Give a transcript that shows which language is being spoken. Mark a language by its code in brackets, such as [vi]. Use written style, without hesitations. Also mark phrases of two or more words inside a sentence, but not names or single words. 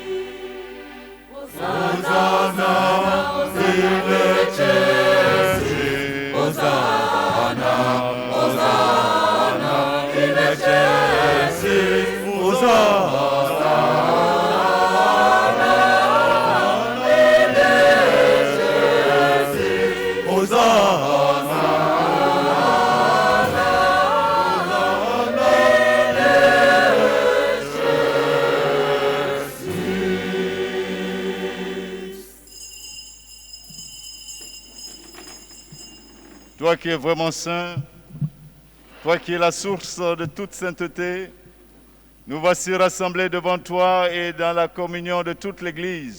[la] Hosanna, in excelsis, Hosanna, Hosanna, in excelsis, Hosanna, in excelsis, Hosanna, [fr] Toi qui es vraiment saint, toi qui es la source de toute sainteté, nous voici rassemblés devant toi et dans la communion de toute l'Église.